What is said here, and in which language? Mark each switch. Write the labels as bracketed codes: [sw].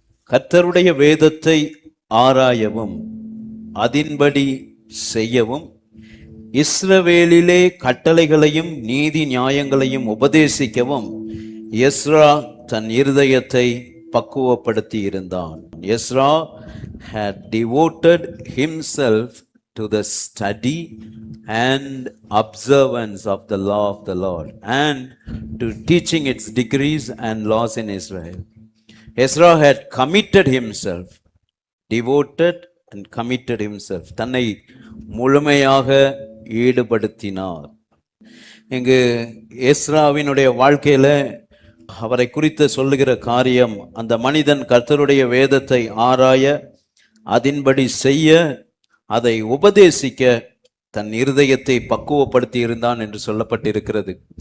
[ta] கர்த்தருடைய வேதத்தை ஆராயவும் அதின்படி செய்யவும் இஸ்ரவேலிலே கட்டளைகளையும் நீதி நியாயங்களையும் உபதேசிக்கவும் எஸ்ரா தன் இருதயத்தை பக்குவப்படுத்தி இருந்தான். [en] Ezra had devoted himself to the study and observance of the law of the Lord and to teaching its decrees and laws in Israel. Ezra had committed himself, devoted and committed himself. [ta] தன்னை முழுமையாக ஈடுபடுத்தினார். இங்கு எஸ்ராவினுடைய வாழ்க்கையில அவரை குறித்து சொல்லுகிற காரியம், அந்த மனிதன் கர்த்தருடைய வேதத்தை ஆராய அதின்படி செய்ய அதை உபதேசிக்க தன் இருதயத்தை பக்குவப்படுத்தி இருந்தான் என்று சொல்லப்பட்டிருக்கிறது.